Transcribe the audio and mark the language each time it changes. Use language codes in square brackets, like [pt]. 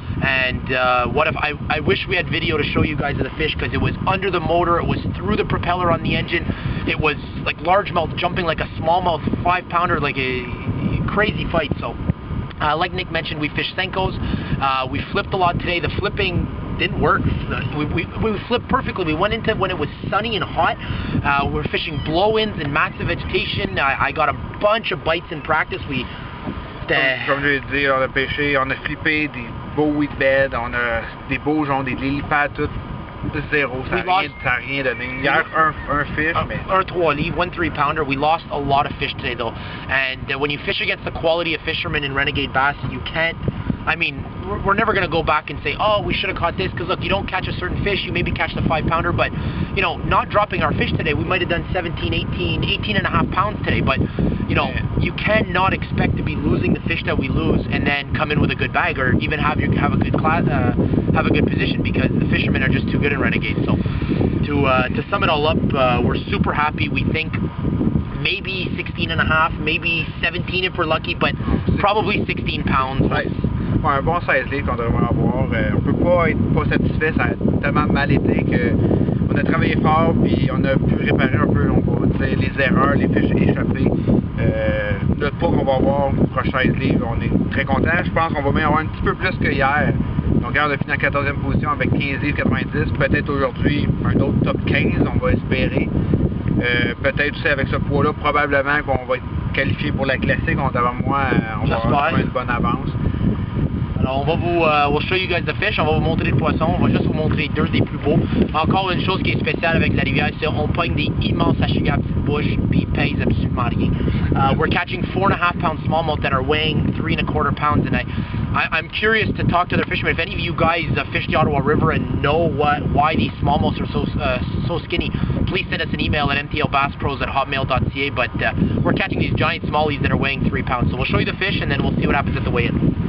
[en] And what if I wish we had video to show you guys of the fish, because it was under the motor, it was through the propeller on the engine, it was like largemouth jumping like a smallmouth 5-pounder, like a crazy fight. So like Nick mentioned, we fished Senkos. We flipped a lot today. The flipping didn't work. We flipped perfectly. We went into when it was sunny and hot. We were fishing blow-ins and massive vegetation. I got a bunch of bites in practice. [fr] Comme je l'ai dit, on a pêché, on a flippé des beaux weedbeds, on a des beaux joncs, des lilipads, tout zéro, ça n'a rien donné. Hier, un fish, mais... Un 3 livres, 1 3-pounder. [en] We lost a lot of fish today, though. And when you fish against the quality of fishermen in Renegade Bass, you can't... I mean, we're never going to go back and say, oh, we should have caught this, because look, you don't catch a certain fish, you maybe catch the 5-pounder, but, not dropping our fish today, we might have done 17, 18 and a half pounds today, but, you cannot expect to be losing the fish that we lose and then come in with a good bag, or even have a good class, have a good position, because the fishermen are just too good in Renegade. So, to sum it all up, we're super happy. We think maybe 16 and a half, maybe 17 if we're lucky, but probably 16 pounds. [fr] Un bon 16 livres qu'on devrait avoir. On peut pas être pas satisfait, ça a tellement mal été qu'on a travaillé fort, puis on a pu réparer un peu, on va dire, les erreurs, les fiches échappées. Notre pas qu'on va avoir pour 16 livres, on est très content. Je pense qu'on va même avoir un petit peu plus que hier. Donc hier on a fini en 14e position avec 15 livres 90. Peut-être aujourd'hui un autre top 15, on va espérer. Peut-être aussi avec ce poids-là, probablement qu'on va être qualifié pour la classique. Devant moi, on va avoir une bonne avance. Alors on va [en] we'll show you guys the fish, [fr] on va vous montrer le poisson, on va juste vous montrer 2 des plus beaux. Encore une chose qui est spéciale avec la rivière, c'est qu'on pogne des immenses achigas à petite bouche, puis ils pèsent absolument rien. [en] We're catching 4.5-pound smallmouth that are weighing 3 1/4 pounds, and I'm curious to talk to other fishermen. If any of you guys fish the Ottawa River and know why these smallmouths are so skinny, please send us an email at mtlbasspros+renegade@hotmail.ca. But we're catching these giant smallies that are weighing 3 pounds. So we'll show you the fish, and then we'll see what happens at the weigh-in.